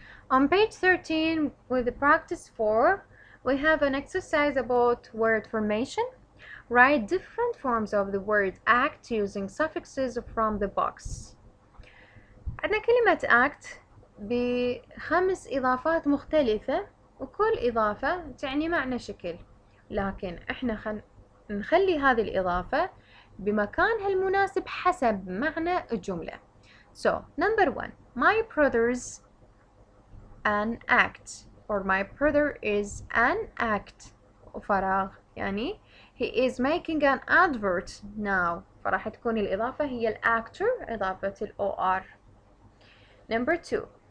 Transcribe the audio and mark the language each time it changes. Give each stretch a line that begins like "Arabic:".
English: On page 13 with the practice 4 we have an exercise about word formation. Write different forms of the word act using suffixes from the box.
Arabic: عندنا كلمة act ب5 إضافات مختلفة وكل إضافة تعني معنى شكل، لكن احنا نخلي هذه الإضافة بمكانها المناسب حسب معنى الجملة.
English: So number 1. My brother's an act or my brother is an act
Arabic: وفراغ يعني
English: he is making an advert now،
Arabic: فراح تكون الإضافة هي الأكتر إضافة
English: OR. Number 2.